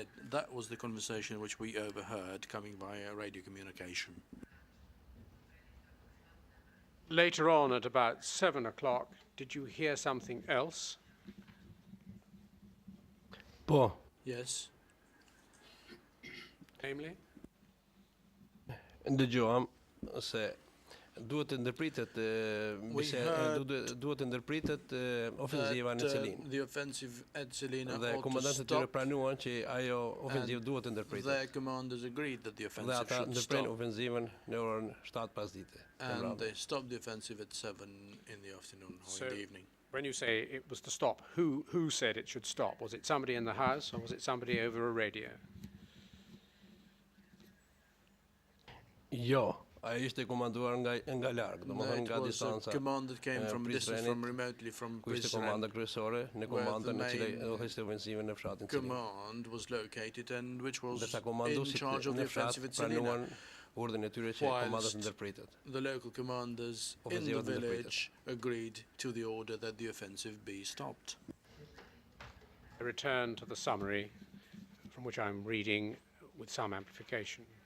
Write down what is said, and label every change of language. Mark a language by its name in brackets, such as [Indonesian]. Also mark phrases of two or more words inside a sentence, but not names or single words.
[English] That was the conversation which we overheard coming via radio communication. Later on, at about 7 o'clock, did you hear something else? Yes. Namely? [Albanian] Duhet ndërpritet ofenziva në Celinë. [English] The offensive at Selina [Albanian] Dhe komandantët e tyre pranuan që ajo ofenzivë duhet të ndërpritet. [English] The commanders agreed that the offensive should stop. [Albanian] Dhe ata ndërpren ofenzivën në orën 7 pasdite. [English] And they stopped the offensive at 7 in the afternoon or in the evening. When you say it was to stop, who said it should stop? Was it somebody in the house or was it somebody over a radio? [Albanian] Jo, Ishte komanduar nga larg, domethënë nga distanca. [English] Command that came from a distance from remotely from [Albanian] Ishte komanda kryesore në komandën e cila udhëhiste ofensivën në fshatin Cilin. [English] Command was located and which was in charge of the offensive at Selina. Whilst the local commanders in the village agreed to the order that the offensive be stopped. I return to the summary from which I'm reading with some amplification.